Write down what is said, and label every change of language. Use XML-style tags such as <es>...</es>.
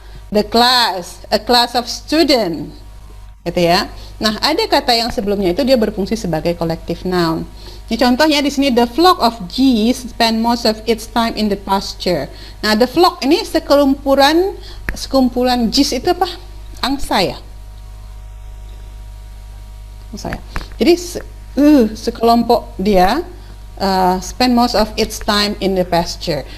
<en>The class, a class of student.</en> <id>Gitu ya. Nah, ada kata yang sebelumnya itu dia berfungsi sebagai collective noun. Ini contohnya di sini,</id> <en>the flock of geese spend most of its time in the pasture.</en> <id>Nah,</id> <en>the flock</en> <id>ini sekumpulan geese itu apa? Angsa ya? Jadi sekelompok dia</id> <en>spend most of its time in the pasture.</en>